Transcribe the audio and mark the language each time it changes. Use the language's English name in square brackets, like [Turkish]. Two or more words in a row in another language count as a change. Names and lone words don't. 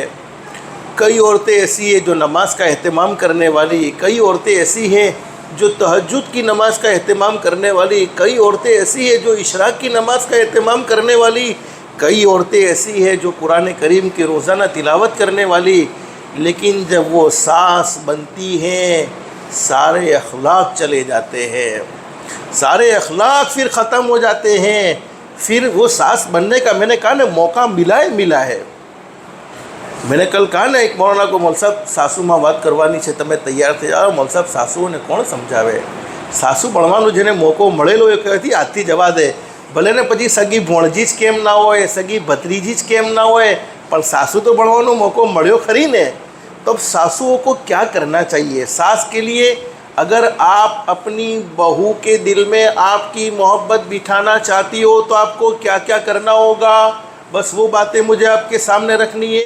[Urdu] کئی عورتیں ایسی ہیں جو نماز کا اہتمام کرنے والی، کئی عورتیں ایسی ہیں جو تہجد کی نماز کا اہتمام کرنے والی، کئی عورتیں ایسی ہیں جو اشراق کی نماز کا اہتمام کرنے والی، کئی عورتیں ایسی ہیں جو قرآن کریم کی روزانہ تلاوت کرنے والی، لیکن جب وہ ساس بنتی ہیں سارے اخلاق چلے جاتے ہیں، سارے اخلاق پھر ختم ہو جاتے ہیں۔ پھر وہ ساس بننے کا میں نے کہا نا موقع ملا ہے۔ میں نے کل کہا نا ایک مولانا کو، مول صاحب ساسو [Gujarati] માં વાત કરવાની છે તમે તૈયાર થઈ જાઓ। મોલ સાહેબ સાસુઓને કોણ સમજાવે? સાસુ બનવાનો જેને મોકો મળેલો એ કહેતી આજથી જવા દે, ભલે ને પછી સગી ભોણજી જ કેમ ના હોય, સગી ભત્રીજી જ કેમ ના હોય, પર સાસુ તો બનવાનો મોકો મળ્યો ખરી ને। [Urdu] تو اب ساسوؤں کو کیا کرنا چاہیے؟ ساس کے لیے اگر آپ اپنی بہو کے دل میں آپ کی محبت بٹھانا چاہتی ہو تو آپ کو کیا کیا کرنا ہوگا، بس وہ باتیں مجھے آپ کے سامنے رکھنی ہے.